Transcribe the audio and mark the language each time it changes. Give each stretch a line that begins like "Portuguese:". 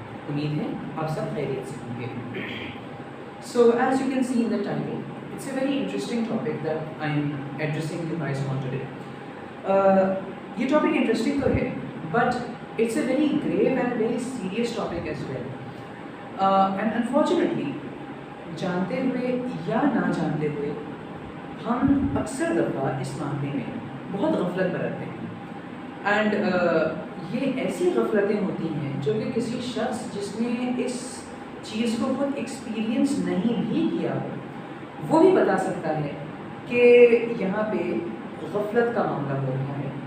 Urdu: امید ہے آپ سب خیریت سے ہوں گے.
English: So as you can see in the title, it's a very interesting topic that I'm addressing you guys on today.
Urdu: یہ ٹاپک انٹرسٹنگ تو ہے but
English: it's a very grave and very serious topic as well. And unfortunately
Urdu: جانتے ہوئے یا نہ جانتے ہوئے ہم اکثر دفعہ اس معاملے میں بہت غفلت برتتے ہیں. اینڈ یہ ایسی غفلتیں ہوتی ہیں جو کہ کسی شخص جس نے اس چیز کو خود ایکسپیرئنس نہیں بھی کیا ہو وہ بھی بتا سکتا ہے کہ یہاں پہ غفلت کا معاملہ ہو رہا ہے.